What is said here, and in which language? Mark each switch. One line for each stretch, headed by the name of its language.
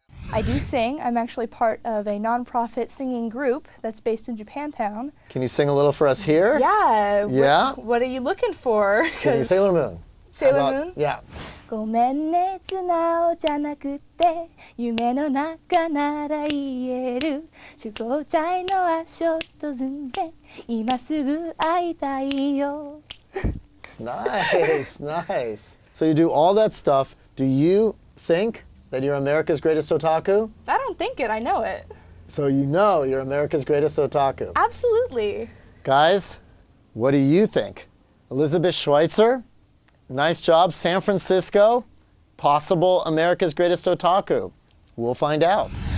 English: I do sing. I'm actually part of a non-profit singing group that's based in Japantown. Can you sing a little for us here? Yeah. Yeah? What are you looking for? Can you Sailor Moon? Sailor Moon? Yeah.
Japanese: ごめんね素直じゃなくて夢の中なら言える集合体の足音寸前今すぐ会いたいよ
English: Nice, nice. So you do all that stuff. Do you think that you're America's greatest otaku? I don't think it, I know it. So you know you're America's greatest otaku. Absolutely. Guys, what do you think? Elizabeth Schweitzer? Nice job, San Francisco. Possible America's greatest otaku. We'll find out.